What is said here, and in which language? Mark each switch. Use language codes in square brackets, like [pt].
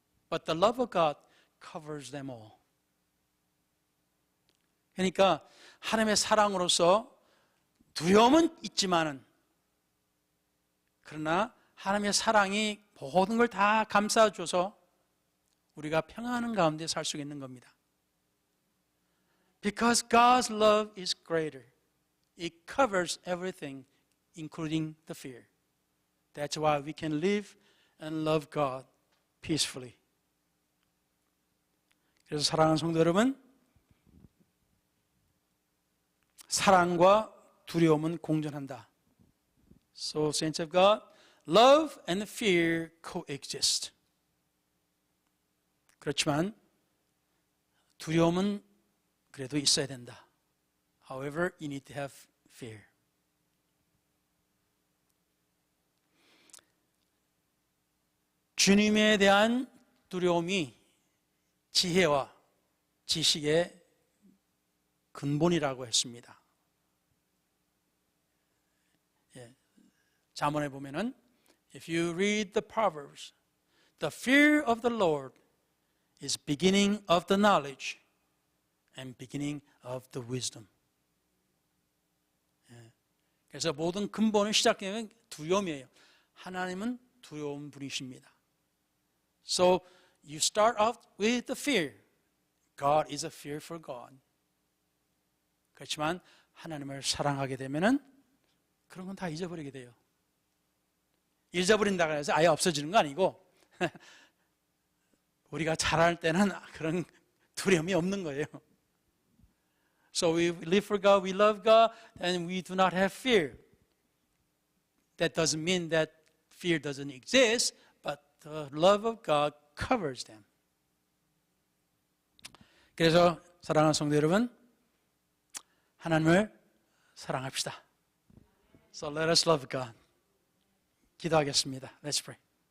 [en] But the love of God covers them all. [ko] 그러니까 하나님의 사랑으로서 두려움은 있지만은 그러나 하나님의 사랑이 모든 걸 다 감싸줘서 우리가 평안한 가운데 살 수 있는 겁니다. [en] Because God's love is greater. It covers everything, including the fear. That's why we can live and love God peacefully. [ko] 그래서 사랑하는 성도 여러분, 사랑과 두려움은 공존한다. [en] So, saints of God, love and fear coexist. [ko] 그렇지만 두려움은 그래도 있어야 된다. [en] However, you need to have fear. [ko] 주님에 대한 두려움이 지혜와 지식의 근본이라고 했습니다. 잠언에 보면은 [en] if you read the Proverbs, the fear of the Lord is beginning of the knowledge and beginning of the wisdom. [ko] 그래서 모든 근본은 시작되는 두려움이에요. 하나님은 두려운 분이십니다. [en] So you start out with the fear. God is a fearful God. [ko] 그렇지만 하나님을 사랑하게 되면은 그런 건 다 잊어버리게 돼요. 잊어버린다고 해서 아예 없어지는 거 아니고 우리가 잘할 때는 그런 두려움이 없는 거예요. [en] So we live for God, we love God, and we do not have fear. That doesn't mean that fear doesn't exist, but the love of God covers them. [ko] 그래서 사랑하는 성도 여러분, 하나님을 사랑합시다. [en] So let us love God. [ko] 기도하겠습니다. [en] Let's pray.